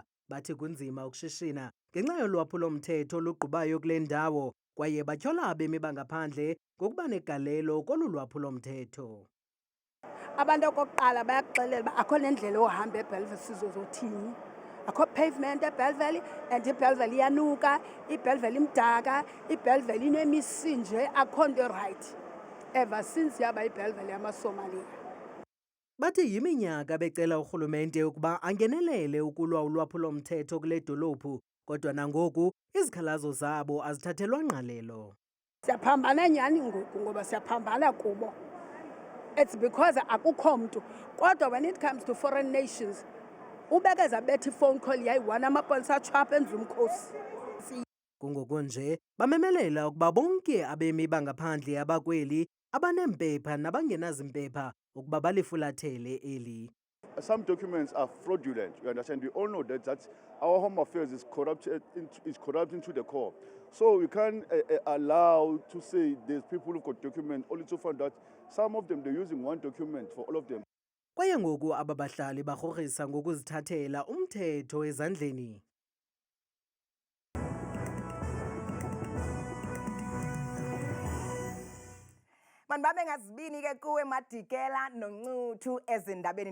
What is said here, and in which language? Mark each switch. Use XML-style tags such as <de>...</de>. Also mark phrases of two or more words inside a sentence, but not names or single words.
<xh>Bathi kunzima ukushishina ngenxa yolwaphulo-mthetho olugqubayo kule ndawo kwaye batyhola abemi bangaphandle ngokuba negalelo kolu lwaphulo-mthetho. Abantu okokuqala bayakuxelela uba akho nendlela ohamba eBellville sizozothini. Akho pavement eBellville and iBellville iyanuka, iBellville imdaka, iBellville inemisinje, akho nto</xh> <en>right ever since</en> <xh>yaba iBellville yamaSomalia. Bathi yiminyaka becela urhulumente ukuba angenelele ukulwa ulwaphulo-mthetho kule dolophu, kodwa nangoku izikhalazo zabo azithathelwa ngqalelo. Siyaphambana nyhani ngoku ngoba siyaphambana kubo.</xh> <en>It's because</en> <xh>akukho mntu.</xh> <en>Kodwa when it comes to foreign nations,</en> <xh>ubekeza bethi</xh> <en>phone call</en> <xh>yayi-1 amapolisa atshapha endlu umkhosi. Kungoku nje bamemelela ukuba bonke abemi bangaphandle abakweli abaneempepha nabangenazimpepha ukuba balifulathele eli.</xh> <en>Some documents are fraudulent, you understand? We all know that our Home Affairs is corrupt into the core. So we can't allow to say there's people who've got documents only to find out some of them they're using one document for all of them.</en> <xh>Kwaye ngoku aba bahlali barhorhisa ngokuzithathela umthetho ezandleni. Manbabe ngazibini ke kuwe Madikela noNcuthu ezindabeni.</xh>